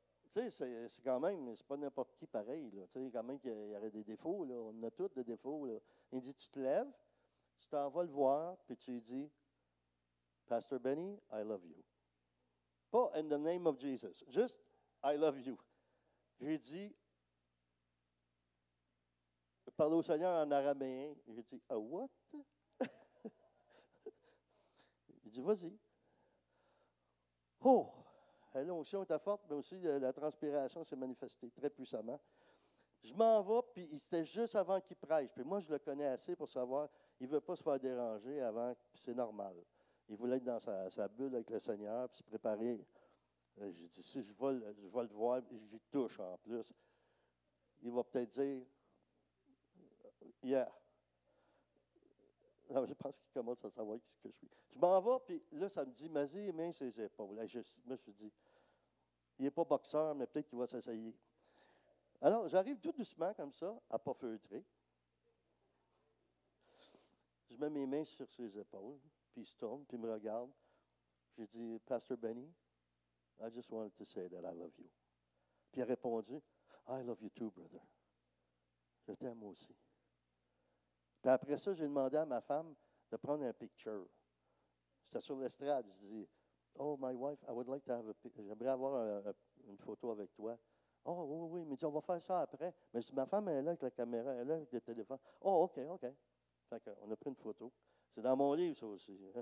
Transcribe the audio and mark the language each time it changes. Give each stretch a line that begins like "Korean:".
French: Tu sais, c'est quand même, c'est pas n'importe qui pareil. Là. Tu sais, quand même qu'il y aurait des défauts. Là. On a tous des défauts. Là. Il dit, tu te lèves, tu t'en vas le voir, puis tu lui dis, Pastor Benny,
English: I love you.
French: Pas
English: in the name of Jesus, just I love you.
French: J'ai dit, je parlais au Seigneur en araméen. J'ai dit,
English: what?
French: Il dit, vas-y. Oh! L'onction était forte, mais aussi la transpiration s'est manifestée très puissamment. Je m'en vais, puis c'était juste avant qu'il prêche. Puis moi, je le connais assez pour savoir, il ne veut pas se faire déranger avant, puis c'est normal. Il voulait être dans sa bulle avec le Seigneur, puis se préparer. J'ai dit, si je vais le voir, j'y touche en plus. Il va peut-être dire, yeah. Non, je pense qu'il commence à savoir qui que je suis. Je m'en vais, puis là, ça me dit, vas-y, main ses épaules. Moi, je me suis dit, il n'est pas boxeur, mais peut-être qu'il va s'essayer. Alors, j'arrive tout doucement comme ça, à ne pas feutrer. Je mets mes mains sur ses épaules, puis il se tourne, puis il me regarde. J'ai dit,
English: Pastor Benny, I just wanted to say that I love you.
French: Puis il a répondu,
English: I love you too, brother.
French: Je t'aime aussi. Puis après ça, j'ai demandé à ma femme de prendre un picture. J'étais sur l'estrade. Je dis,
English: oh, my wife, I would like to have a picture.
French: J'aimerais avoir une photo avec toi. Oh, oui, oui. Mais dit, on va faire ça après. Mais je dis, ma femme, elle est là avec la caméra, elle est là avec le téléphone. Oh, OK. Fait qu'on a pris une photo. C'est dans mon livre, ça aussi.